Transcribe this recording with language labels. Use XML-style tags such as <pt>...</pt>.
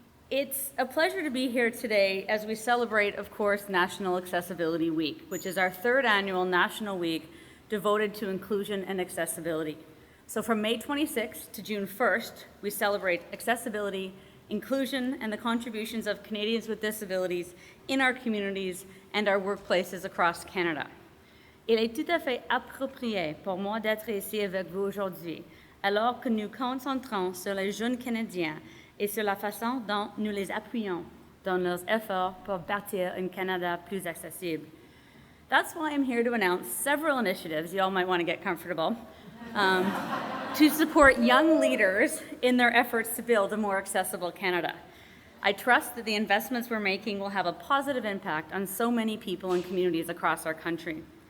<en>It's a pleasure to be here today as we celebrate, of course, National Accessibility Week, which is our third annual national week devoted to inclusion and accessibility. So from May 26th to June 1st, we celebrate accessibility, inclusion, and the contributions of Canadians with disabilities in our communities and our workplaces across Canada.</en> <fr>Il est tout à fait approprié pour moi d'être ici avec vous aujourd'hui, alors que nous concentrons sur les jeunes Canadiens et sur la façon dont nous les appuyons dans leurs efforts pour bâtir un Canada plus accessible.</fr> <en>That's why I'm here to announce several initiatives, you all might want to get comfortable, to support young leaders in their efforts to build a more accessible Canada. I trust that the investments we're making will have a positive impact on so many people and communities across our country.</en>